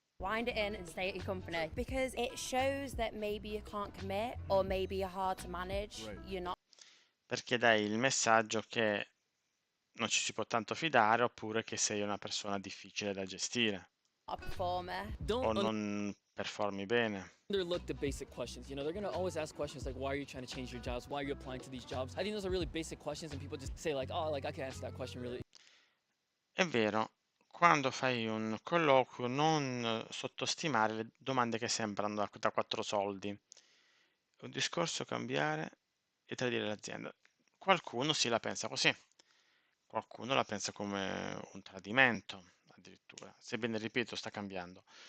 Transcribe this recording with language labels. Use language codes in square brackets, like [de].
[en] Wind it in and stay at your company because it shows that maybe you can't commit or maybe you're hard to manage. You're not [it] Perché dai il messaggio che non ci si può tanto fidare oppure che sei una persona difficile da gestire [en] a performer. [it] o non performi bene. [en] Underlook the basic questions. You know, they're gonna always ask questions like, why are you trying to change your jobs? Why are you applying to these jobs? I think those are really basic questions, and people just say like, oh, like I can answer that question really. [it] È vero, quando fai un colloquio non sottostimare le domande che sembrano da quattro soldi. È un discorso cambiare e tradire l'azienda. Qualcuno sì la pensa così, qualcuno la pensa come un tradimento addirittura, sebbene ripeto sta cambiando.